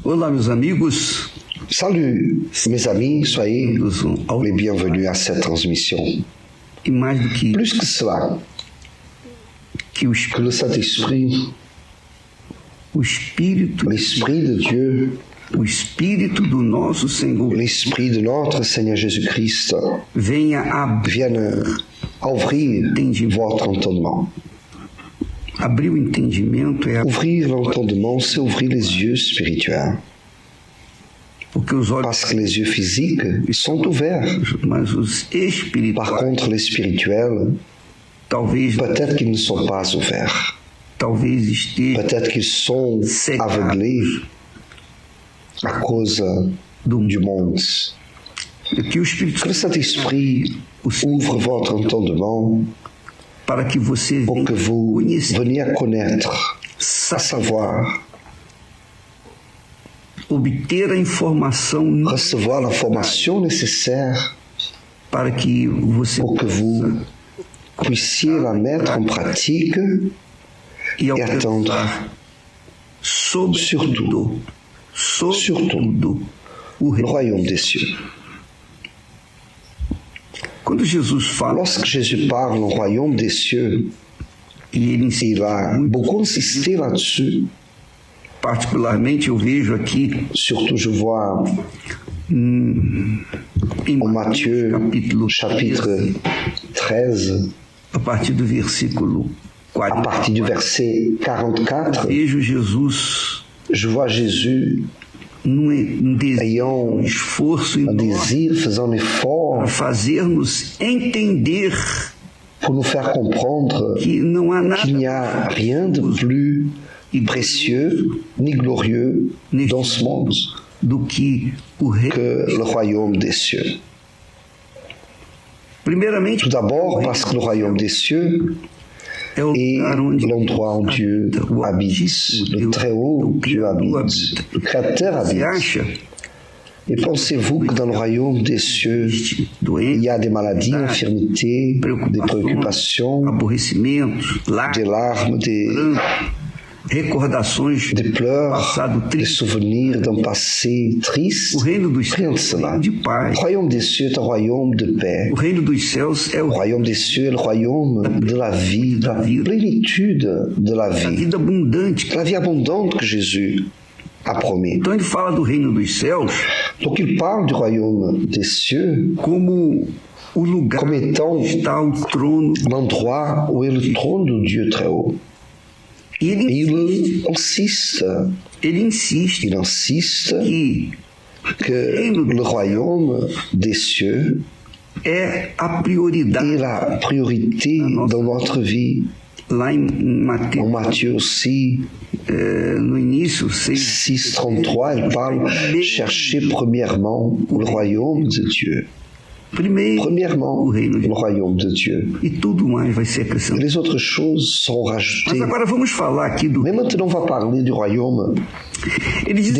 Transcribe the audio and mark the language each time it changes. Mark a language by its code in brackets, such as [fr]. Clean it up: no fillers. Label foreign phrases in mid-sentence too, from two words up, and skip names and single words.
[pt] Olá, meus amigos. [fr] Salut, mes amis, soyez les bienvenus à cette transmission. [pt] E mais do que [fr] Plus que cela, [pt] que o [fr] que le Saint-Esprit, [pt] Espírito, [fr] l'Esprit de Dieu, [pt] o Espírito do nosso Senhor [fr] l'Esprit de notre Seigneur Jésus-Christ [pt] venha [fr] vienne ouvrir votre entendement. [pt] abrir o entendimento, [fr] Ouvrir l'entendement, c'est ouvrir les yeux spirituels. [pt] porque os olhos, [fr] Parce que les yeux physiques sont ouverts. [pt] mas os [fr] Par [pt] espirituais, [fr] contre, les spirituels, [pt] talvez [fr] peut-être qu'ils ne sont pas ouverts. [pt] estejam [fr] Peut-être qu'ils sont aveuglés à cause du monde. [pt] que o Espírito [fr] Que le Saint-Esprit [pt] o Senhor, [fr] ouvre votre entendement [pt] para que você [fr] pour que [pt] venha [fr] vous [pt] conhecer, [fr] veniez à connaître, à savoir, [pt] obter a informação [fr] recevoir l'information nécessaire [pt] para que você [fr] pour que vous puissiez la mettre en pratique [pt] e [fr] et attendre [pt] sobretudo o [fr] le [pt] reino. [fr] royaume des cieux. [pt] Quando Jesus fala, [fr] Lorsque Jésus parle au royaume des cieux, [pt] e ele ensina [fr] il a beaucoup insisté là-dessus. [pt] particularmente, eu vejo aqui [fr] Surtout, je vois [pt] em [fr] en Matthieu, [pt] capítulo [fr] chapitre 13, [pt] a partir do versículo [fr] à 40, partir du verset 44, [pt] vejo Jesus [fr] je vois Jésus [pt] num desejo, [fr] ayant [pt] esforço [fr] un [pt] enorme [fr] désir, faisant un effort [pt] para fazer-nos entender [fr] pour nous faire comprendre [pt] que não há nada [fr] qu'il n'y a rien de plus précieux ni glorieux dans ce monde [pt] do que o reino. [fr] que le royaume des cieux. [pt] Primeiramente, [fr] Tout d'abord parce que le royaume des cieux [pt] é o [fr] est [pt] lugar onde [fr] l'endroit où Dieu [pt] o [fr] habite, le très haut Dieu habite, le Créateur [pt] Você [fr] habite. [pt] acha [fr] Et pensez-vous que dans le royaume des cieux, il [pt] doença, [fr] y a des maladies, infirmités, des préoccupations, [pt] aborrecimentos, [fr] des larmes, des [pt] recordações [fr] pleurs, [pt] passado [fr] des [pt] triste? [fr] souvenirs d'un passé triste? [pt] O reino dos [fr] Rien de [pt] céus é [fr] cela. [pt] o reino de [fr] Le [pt] paz. [fr] royaume des cieux est un royaume de paix. [pt] O reino dos céus é [fr] Le [pt] o [fr] royaume des cieux est le royaume de la vie, de la plénitude de la [pt] da [fr] vie. [pt] vida abundante. [fr] La vie abondante que Jésus a promis. [pt] Então ele fala do reino dos céus [fr] Donc il parle du royaume des cieux [pt] como o lugar [fr] comme étant [pt] onde está o trono. [fr] l'endroit où est le trône de Dieu très haut. [pt] E [fr] Et il insiste [pt] insiste [fr] que le royaume des cieux [pt] é a prioridade. [fr] est la priorité dans notre vie. [pt] Lá em [fr] En [pt] Mateus, [fr] Matthieu aussi, [pt] no início, 6,33, [fr] il parle « Cherchez premièrement le royaume de Dieu ». [pt] primeiro [fr] Premièrement, [pt] o reino de [fr] le royaume de Dieu. [pt] e tudo mais vai ser [fr] Et [pt] acrescentado. [fr] les autres choses seront [pt] Mas [fr] rajoutées. [pt] agora vamos falar aqui do. [fr] Mais maintenant, on va parler du royaume. [pt] Ele diz